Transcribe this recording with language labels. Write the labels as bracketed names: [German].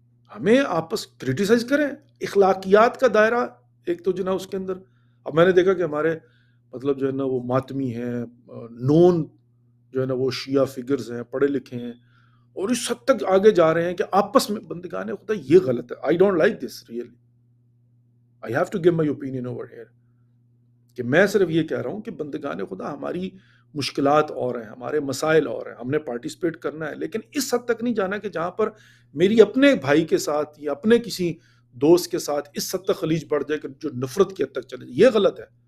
[Urdu] ہمیں آپس کریٹیسائز کریں. اخلاقیات کا دائرہ ایک تو جو نا اس کے اندر، اب میں نے دیکھا کہ ہمارے مطلب جو ہے نا وہ ماتمی ہیں، نون جو ہے نا وہ شیعہ فگرز ہیں، پڑھے لکھے ہیں، اور اس حد تک آگے جا رہے ہیں کہ آپس میں بندگان خدا. یہ غلط ہے. [English] I don't like this really. I have to give my opinion over here. [Urdu] کہ میں صرف یہ کہہ رہا ہوں کہ بندگان خدا ہماری مشکلات اور ہیں، ہمارے مسائل اور ہیں، ہم نے پارٹیسپیٹ کرنا ہے، لیکن اس حد تک نہیں جانا کہ جہاں پر میری اپنے بھائی کے ساتھ یا اپنے کسی دوست کے ساتھ اس حد تک خلیج بڑھ جائے کہ جو نفرت کی حد تک چلے جائے. یہ غلط ہے.